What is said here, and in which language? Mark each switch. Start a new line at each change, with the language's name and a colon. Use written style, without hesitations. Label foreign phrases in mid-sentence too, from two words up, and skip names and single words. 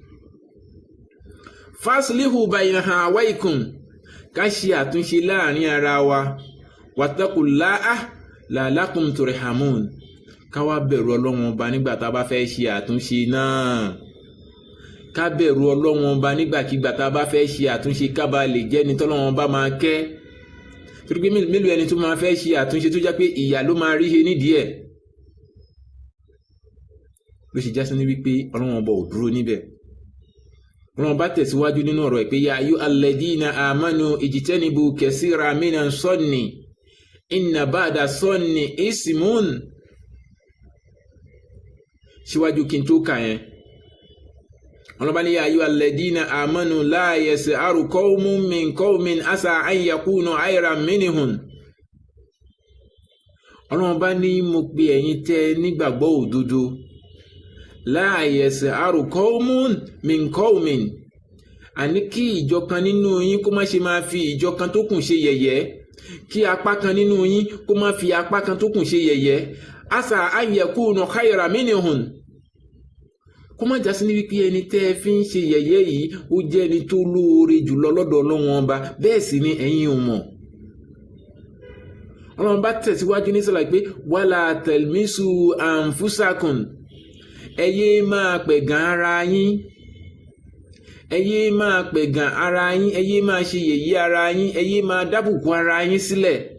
Arabic: فأصلحوا بين أخويكم
Yoruba: ká ṣe àtúnṣe láàrin ara wa
Arabic: واتقوا الله لعلكم ترحمون
Yoruba: ká wá bẹ̀rù Ọlọ́run ọba nígbà tá a bá fẹ́ ṣe àtúnṣe náà ká bẹ̀rù Ọlọ́run ọba nígbàkigbà tá a bá fẹ́ ṣe àtúnṣe ká bá lè jẹ́ ni tọ́lọ́run ọba máa kẹ́ torí pé mélòó ẹni tó máa fẹ́ ṣe àtúnṣe tó jẹ́ pé ìyà ló máa rí ṣe nídìí ẹ̀ ló ṣe já sí ní wípé Ọlọ́run ọba ò dúró níbẹ̀. Ọlọ́run bá tẹ̀síwájú nínú ọ̀rọ̀ ẹ̀ pé
Arabic: يا أيها الذين آمنوا اجتنبوا كثيرا من الظن إن بعض الظن إثم.
Yoruba: síwájú kí n tó kà yẹn Ọlọ́run bá ní
Arabic: يا أيها الذين آمنوا لا يسخر قوم من قوم عسى أن يكونوا خيرا منهم.
Yoruba: Ọlọ́run bá ní mo pe ẹ̀yin tẹ́ nígbàgbọ́ òdodo
Arabic: لا يسخر قوم من قوم
Yoruba: àní kí ìjọ kan nínú yín kó má ṣe máa fi ìjọ kan tó kù ṣe yẹ̀yẹ́ kí apá kan nínú yín kó má fi apá kan tó kù ṣe yẹ̀yẹ́
Arabic: عسى أن يكونوا خيرا منهم
Yoruba: kó má jásí ní wípé ẹni tẹ́ fi ń ṣe yẹ̀yẹ́ yìí ó jẹ́ ẹni tó lóore jùlọ lọ́dọ̀ Ọlọ́run ọba bẹ́ẹ̀ sì ni ẹ̀yin ò mọ̀. Ọlọ́run bá tẹ̀síwájú ní sọ́la pé
Arabic: ولا تلمزوا أنفسكم
Yoruba: ẹ yé máa pẹ̀gàn ara yín ẹ yé máa pẹ̀gàn ara yín ẹ yé máa ṣe yẹ̀yẹ́ ara yín ẹ yé máa dábùkù ara yín sílẹ̀.